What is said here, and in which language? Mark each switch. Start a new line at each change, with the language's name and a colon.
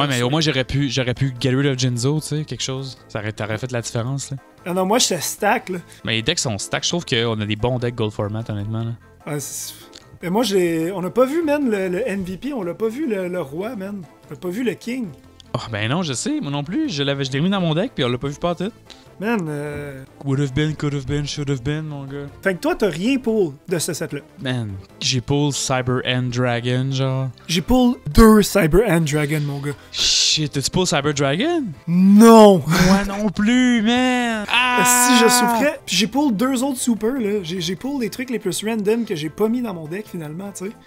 French: Ouais, mais au moins j'aurais pu
English: get rid of
French: Jinzo, tu sais, quelque chose. T'aurais fait la différence, là. Ah non, moi, j'étais stack, là. Mais les decks sont stack, je trouve qu'on a des bons decks Gold Format, honnêtement, là. Ah, mais moi, on n'a pas vu, man, le MVP, on l'a pas vu le roi, man. On n'a pas vu le king. Oh, ben non, je sais, moi non plus. Je l'ai mis dans mon deck, puis on l'a pas vu pas tout. Man,
English: Would have been, could have been, should have been,
French: mon gars. Fait que toi, t'as rien pull de ce set-là. Man, j'ai pull Cyber End Dragon, genre. J'ai pull 2 Cyber End Dragon, mon gars. Shit, t'as-tu pull Cyber Dragon? Non! Moi non plus, man! Ah! Si je souffrais, puis j'ai pull 2 autres super, là. J'ai pull des trucs les plus random que j'ai pas mis dans mon deck, finalement, tu sais.